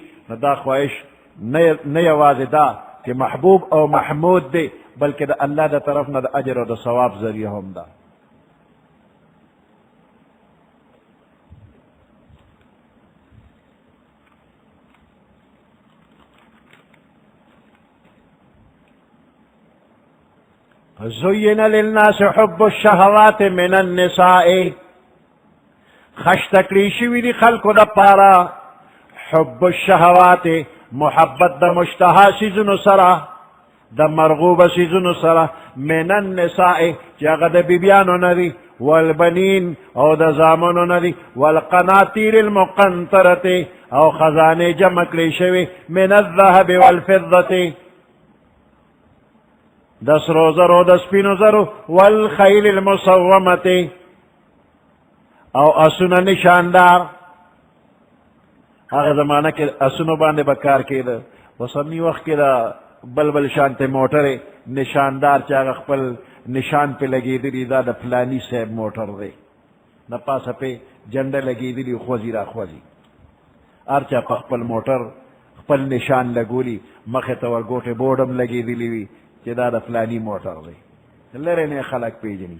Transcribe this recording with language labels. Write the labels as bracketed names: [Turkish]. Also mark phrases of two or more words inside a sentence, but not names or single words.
[Pashto] نو دا خواهش نه یوازې دا چې محبوب او محمود دی، بلکې د الله د طرف نه د اجر او د ثواب ذریعه هم ده. [Arabic] زین للناس حب الشهوات من النساء، [Pashto] خشته کړي شوي دي خلکو دپاره [Arabic] حب الشهوات، [Pashto] محبت د مشتها څیزونو سره، د مرغوبه څیزونو سره، [Arabic] من النساء [Pashto] چې هغه د بیبیانو نه دي، والبنین او د زامنو نه دي، [Arabic] والقناطیر المقنطرة [Pashto] او خزانې جمع کړي شوي، [Arabic] من الذهب والفضة [Pashto] د سرو زرو د سپینو زرو، [Arabic] والخیل المصومة [Pashto] او اسونه نشاندار. هغه زمانه کې اسونو باندې به کار کېده، اوسني وخت کې د بل شانته موټرې نشاندار چې هغه خپل نشان پې لګېدلي، دا د فلاني صاحب موټر دی، د پاسه پې جنډه لګېدلي خوځي را خوځي، هر چا په خپل موټر خپل نشان لګولي، مخې ته ورګوټې بورډ هم لګېدلي وي چې دا د فلاني موټر دی، لرې نه خلک پیژني.